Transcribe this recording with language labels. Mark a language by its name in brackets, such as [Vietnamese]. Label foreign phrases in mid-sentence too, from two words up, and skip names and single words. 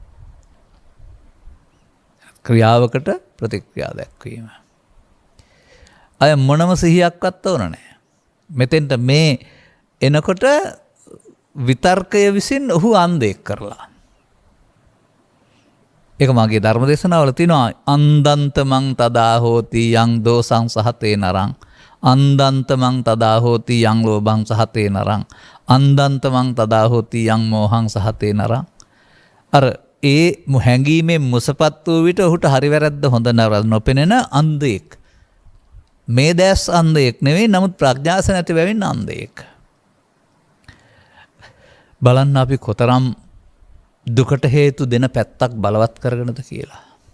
[Sinhala] ක්‍රියාවකට ප්‍රතික්‍රියා දැක්වීම. අය මොනම සිහියක්වත් ඕන නැහැ. මෙතෙන්ට මේ එනකොට විතර්කය විසින් ඔහු අන්ධයෙක් කරලා. ඒක මගේ ධර්ම දේශනාවල තියෙනවා [Pali] අන්දන්තමං තදා හෝති යං දෝසං සහතේ නරං අන්දන්තමං තදා හෝති යං ලෝභං සහතේ නරං අන්දන්තමං තදා හෝති යං මෝහං සහතේ නරං. [Sinhala] අර ඒ හැඟීමෙන් මුසපත් වූ විට ඔහුට හරි වැරද්ද හොඳ නරක නොපෙනෙන අන්ධයෙක්. මේ දැස් අන්ධයෙක් නෙවෙයි, නමුත් ප්‍රඥාස නැති බැවින් අන්ධයෙක්. බලන්න අපි කොතරම් දුකට හේතු දෙන පැත්තක් බලවත් කරගෙනද කියලා.